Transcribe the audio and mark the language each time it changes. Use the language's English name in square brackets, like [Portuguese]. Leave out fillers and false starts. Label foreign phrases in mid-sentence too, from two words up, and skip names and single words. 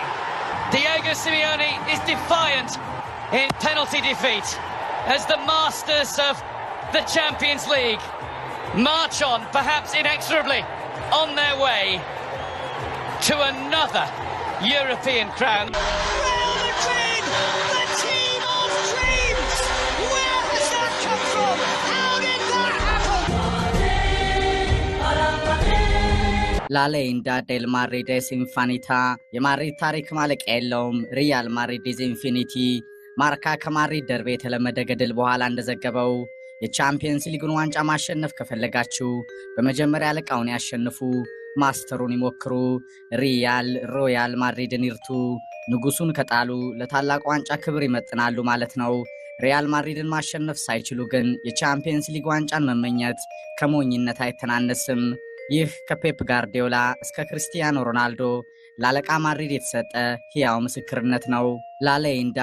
[English] Diego Simeone is defiant in penalty defeat as the masters of the Champions League march on, perhaps inexorably, on their way to another European crown. Real Madrid, the team of dreams! Where has that come from? How did that happen? [Spanish] La leyenda del Madrid es infinita. [Amharic] የማድሪድ ታሪክ ማለቂያ የለውም። ሪያል ማድሪድ [English] is infinity። [Amharic] ማርካ ከማድሪድ ደርቤ የተለመደ ገድል በኋላ እንደዘገበው የቻምፒየንስ ሊግን ዋንጫ ማሸነፍ ከፈለጋችሁ በመጀመሪያ አለቃውን ያሸንፉ፣ ማስተሩን ይሞክሩ፣ ሮያል ማድሪድን ይርቱ። ንጉሱን ከጣሉ ለታላቅ ዋንጫ ክብር ይመጥናሉ ማለት ነው። ሪያል ማድሪድን ማሸነፍ ሳይችሉ ግን የቻምፒየንስ ሊግ ዋንጫን መመኘት ከሞኝነት አይተናነስም። ይህ ከፔፕ ጋርዲዮላ እስከ ክርስቲያኖ ሮናልዶ ላለቃ ማድሪድ የተሰጠ ሕያው ምስክርነት ነው። ላሌንዳ